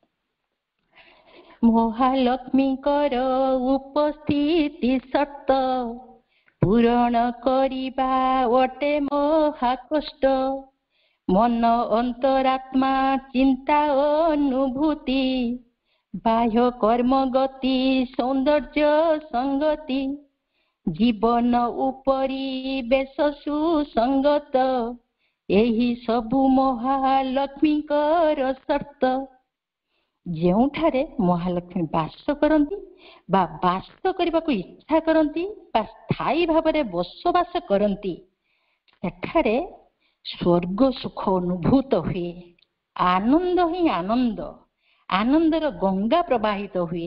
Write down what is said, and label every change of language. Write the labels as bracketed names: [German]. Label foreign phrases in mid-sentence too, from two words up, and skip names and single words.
[Odia] ମହାଲକ୍ଷ୍ମୀଙ୍କର ଉପସ୍ଥିତି ସତ ପୂରଣ କରିବା ଅଟେ ମହାକଷ୍ଟ। ମନ ଅନ୍ତରାତ୍ମା ଚିନ୍ତା ଅନୁଭୂତି, ବାହ୍ୟ କର୍ମ ଗତି ସୌନ୍ଦର୍ଯ୍ୟ ସଙ୍ଗତି, ଜୀବନ ଉପରି ବେଶ ସୁସଙ୍ଗତ ଏହି ସବୁ ମହାଲକ୍ଷ୍ମୀଙ୍କର ସର୍ତ୍ତ। ଯେଉଁଠାରେ ମହାଲକ୍ଷ୍ମୀ ବାସ କରନ୍ତି ବା ବାସ କରିବାକୁ ଇଚ୍ଛା କରନ୍ତି ବା ସ୍ଥାୟୀ ଭାବରେ ବସବାସ କରନ୍ତି, ସେଠାରେ ସ୍ୱର୍ଗ ସୁଖ ଅନୁଭୂତ ହୁଏ। ଆନନ୍ଦ ହିଁ ଆନନ୍ଦ, ଆନନ୍ଦର ଗଙ୍ଗା ପ୍ରବାହିତ ହୁଏ।